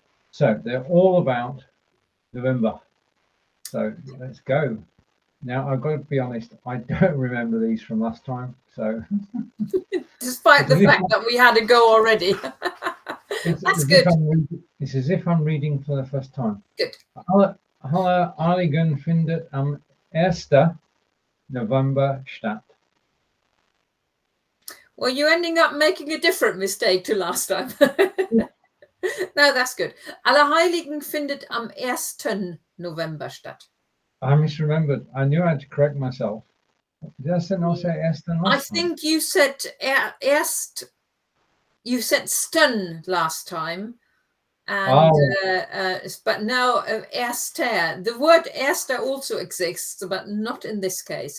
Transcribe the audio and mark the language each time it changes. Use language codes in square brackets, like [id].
[en] So they're all about November. So let's go. Now, I've got to be honest, I don't remember these from last time. So, despite the fact that we had a go already. That's good. It's as if I'm reading for the first time. Good. [de] Allerheiligen findet am 1. November statt. [en] Well, you're ending up making a different mistake to last time. No, that's good. [de] Allerheiligen findet am 1. November statt. [en] I misremembered. I knew I had to correct myself. Did I not say Esten last time? I think you said erst. You said stun last time, and but now erster. The word erster also exists, but not in this case.